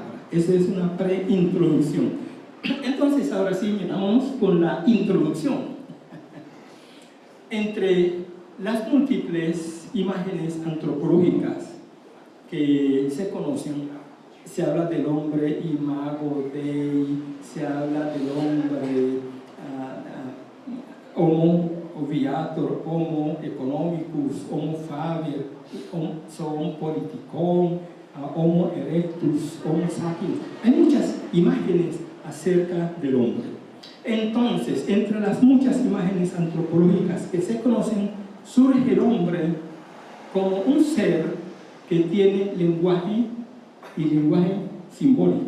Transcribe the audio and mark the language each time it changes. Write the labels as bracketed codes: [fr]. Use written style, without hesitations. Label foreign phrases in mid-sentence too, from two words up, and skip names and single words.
[es] Esa es una preintroducción. Entonces, ahora sí, miramos con la introducción. Entre las múltiples imágenes antropológicas que se conocen, se habla del hombre [la] imago Dei, [es] se habla del hombre [la] homo viator, homo economicus, homo faber, homo politikon, homo erectus, homo sapiens. [es] Hay muchas imágenes acerca del hombre. Entonces, entre las muchas imágenes antropológicas que se conocen, surge el hombre como un ser que tiene lenguaje y lenguaje simbólico.